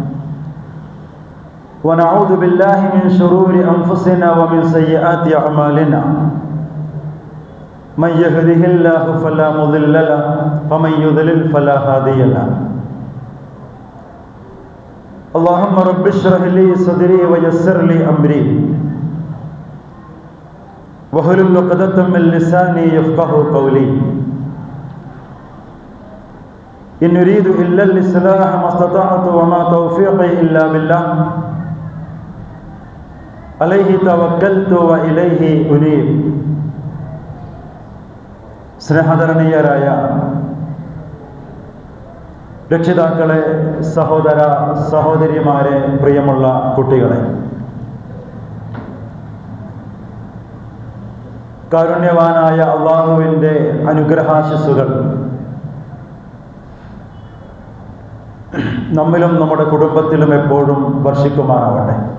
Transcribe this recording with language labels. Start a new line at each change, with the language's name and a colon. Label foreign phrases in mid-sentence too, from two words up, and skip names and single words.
Arabic: ونعوذ بالله من شرور أنفسنا ومن سيئات أعمالنا من يهده الله فلا مضل له ومن يضلل فلا هادي له اللهم رب اشرح لي صدري ويسر لي أمري واحلل عقدة من لساني يفقهوا قولي إن أريد إلا الإصلاح ما استطعت وما توفيقي إلا بالله عليه توكلت وإليه أنيب.
Malayalam: സ്നേഹധരണീയരായ രക്ഷിതാക്കളെ, സഹോദര സഹോദരിമാരെ, പ്രിയമുള്ള കുട്ടികളെ, കാരുണ്യവാനായ അള്ളാഹുവിൻ്റെ അനുഗ്രഹാശിസ്സുകൾ നമ്മിലും നമ്മുടെ കുടുംബത്തിലും എപ്പോഴും വർഷിക്കുമാറാവട്ടെ.